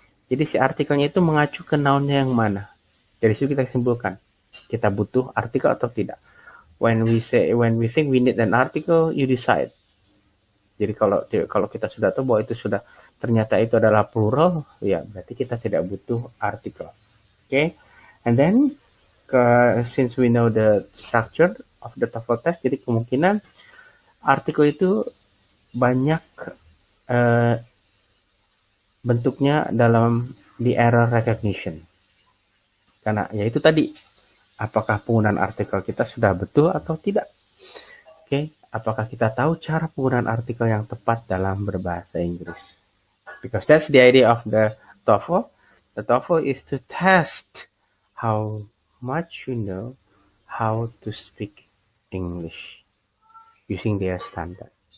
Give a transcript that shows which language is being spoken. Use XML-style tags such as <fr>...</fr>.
<id>Jadi si artikelnya itu mengacu ke nounnya yang mana. Dari situ kita simpulkan, kita butuh artikel atau tidak.</id> <en>When we think we need an article, you decide.</en> <id>Jadi kalau kita sudah tahu bahwa itu sudah ternyata itu adalah plural, ya berarti kita tidak butuh artikel.</id> <en>Okay, and then since we know the structure of the TOEFL test,</en> <id>jadi kemungkinan artikel itu banyak bentuknya dalam</id> <en>the error recognition.</en> <id>Karena ya itu tadi, apakah penggunaan artikel kita sudah betul atau tidak. Oke, apakah kita tahu cara penggunaan artikel yang tepat dalam berbahasa Inggris.</id> <en>Because that's the idea of the TOEFL. The TOEFL is to test how much you know how to speak English using their standard.</en>